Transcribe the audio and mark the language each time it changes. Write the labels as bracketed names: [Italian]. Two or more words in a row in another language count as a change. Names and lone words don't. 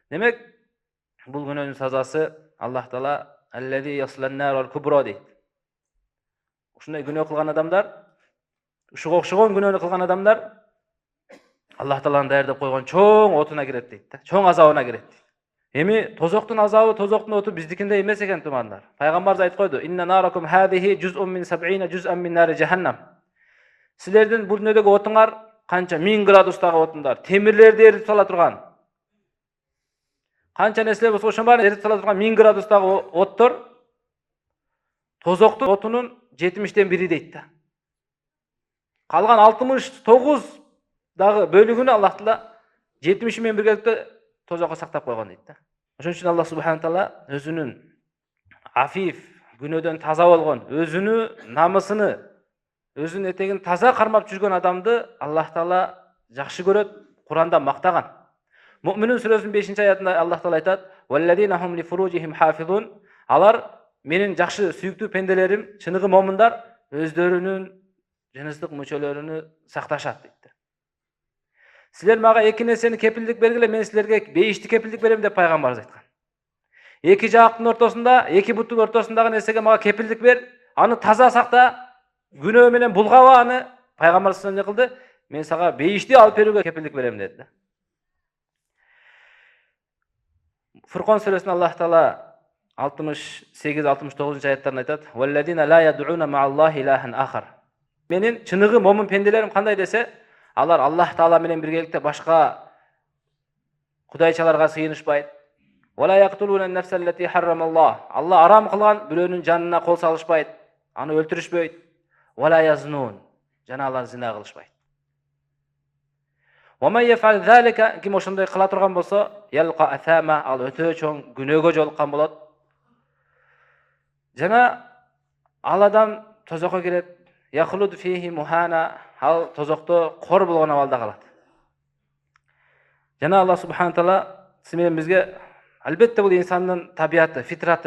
[Kyrgyz] Демек, бул күнөөнүн сазасы Аллах Таала [Arabic] الذي يصلى النار الكبرى [Kyrgyz] дейт. Ушундай күнөө кылган адамдар, ушуга окшогон күнөөнү кылган адамдар Аллах Тааланын даярдап койгон чоң отуна кирет дейт да, чоң азабына кирет дейт. Эми тозоктун азабы, тозоктун оту биздикиндей эмес экен тумандар. Пайгамбарыбыз айтып койду: [Arabic] "إن ناركم هذه جزء من 70 جزءا من نار جهنم." [Kyrgyz] Силердин бул дүнөдөгү отуңар канча 1000 градустагы отундар, темирлерди эритип сала турган. Канча нерселер болсо ошонун баарын эритип сала турган 1000 градустагы оттор тозоктун отунун 70тен бири дейт да. Калган 69 дагы бөлүгүнү Аллах Таала 70 менен биргеликте тозокко сактап койгон дейт да. Ошон үчүн Аллах [Arabic] سبحانه تعالى [Kyrgyz] өзүнүн афиф, күнөөдөн таза болгон, өзүнүн намысыны, өзүнүн этегин таза кармап жүргөн адамды Аллах Таала жакшы көрөт, Куранда мактаган. Муъминун сүрөсүнүн 5-аятында Аллах Таала айтат: [Arabic] "والذين هم لفروجهم حافظون." [Kyrgyz] Алар менин жакшы сүйүктүү пенделерим, чыныгы момундар өздөрүнүн жыныстык мүчөлөрүнү сакташат дейт. Силер мага эки нерсени кепилдик бергиле, мен силерге бейишти кепилдик берем деп пайгамбарыбыз айткан. Эки жаактын ортосунда, эки буттун ортосундагы нерсеге мага кепилдик бер, аны таза сакта, күнөө менен булгаба аны. Пайгамбарыбыз эмне кылды? Мен сага бейишти алып берүүгө кепилдик берем деди. Фуркан сүрөсүнө Аллах Таала 68-69 аяттарында айтат: [Arabic] "والذين لا يدعون مع الله إلها آخر." [Kyrgyz] Менин чыныгы момун пенделерим кандай десе, алар Аллах Таала менен биргеликте башка кудайчаларга сыйынышпайт. [Arabic] ولا يقتلون النفس التي حرم الله. [Kyrgyz] Алла арам кылган бирөөнүн жанына кол салышпайт, аны өлтүрүшпөйт. [Arabic] ولا يزنون. [Kyrgyz] Жана алар зина кылышпайт. [Arabic] ومن يفعل ذلك, [Kyrgyz] ким ошондой кыла турган болсо, [Arabic] يلق أثاما, [Kyrgyz] ал өтө чоң күнөөгө жолуккан болот. Жана ал адам тозокко кирет. [Arabic] يخلد فيه مهانا, [Kyrgyz] ал тозокто кор болгон абалда калат. Жана Аллах [Arabic] سبحانه تعالى [Kyrgyz] сиз бизге албетте бул инсандын табияты, фитраты.